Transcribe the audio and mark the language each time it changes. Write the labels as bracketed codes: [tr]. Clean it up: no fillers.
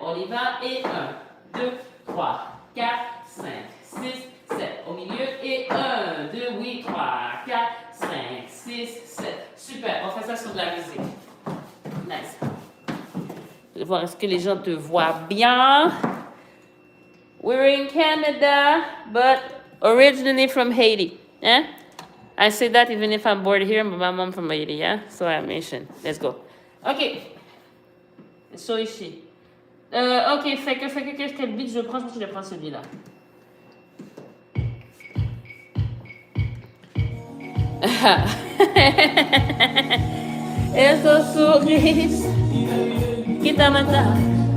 [fr] On y va et 1, 2, 3, 4, 5, 6, 7. Au milieu et 1, 2, oui, 3, 4, 5, 6, 7. Super, on fait ça sur de la musique. Nice. Je vais voir est-ce que les gens te voient bien. [en] We're in Canada, but originally from Haiti. Yeah? I say that even if I'm born here, but my mom from Haiti, yeah? So I'm Asian. Let's go. OK. So ici. [fr] OK, fait que quel beat je prends? Je pense que je vais prendre celui-là. Esos sorrisos que tá matando.